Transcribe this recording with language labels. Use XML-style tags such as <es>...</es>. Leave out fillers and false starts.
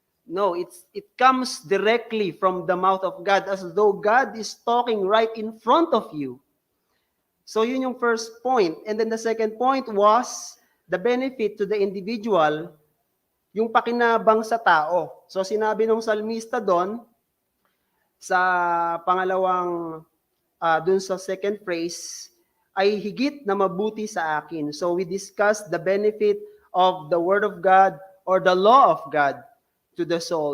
<en>No, it comes directly from the mouth of God as though God is talking right in front of you. So yun yung first point. And then the second point was the benefit to the individual,</en> <tl>yung pakinabang sa tao. So sinabi ng salmista doon, sa pangalawang, doon sa</tl> <en>second phrase,</en> <tl>ay higit na mabuti sa akin.</tl> <en>So we discussed the benefit of the Word of God or the law of God to the soul.</en>